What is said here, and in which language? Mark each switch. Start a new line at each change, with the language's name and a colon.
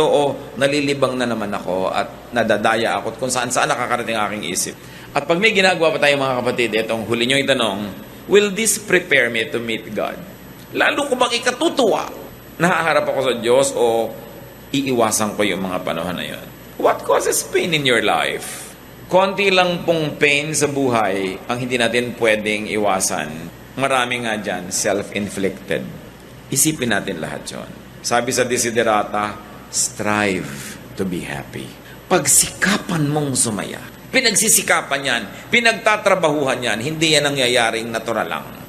Filipino: O nalilibang na naman ako at nadadaya ako at kung saan-saan nakakarating aking isip? At pag may ginagawa pa tayo mga kapatid, itong huli nyo itanong,
English: will this prepare me to meet God?
Filipino: Lalo ko bang ikatutuwa? Nahaharap ako sa Diyos o iiwasan ko yung mga panahon na yun?
English: What causes pain in your life?
Filipino: Konti lang pong pain sa buhay ang hindi natin pwedeng iwasan. Marami nga dyan, self-inflicted. Isipin natin lahat yun. Sabi sa
English: Desiderata, strive to be happy.
Filipino: Pagsikapan mong sumaya. Pinagsisikapan yan, pinagtatrabahuhan yan, hindi yan nangyayaring natural lang.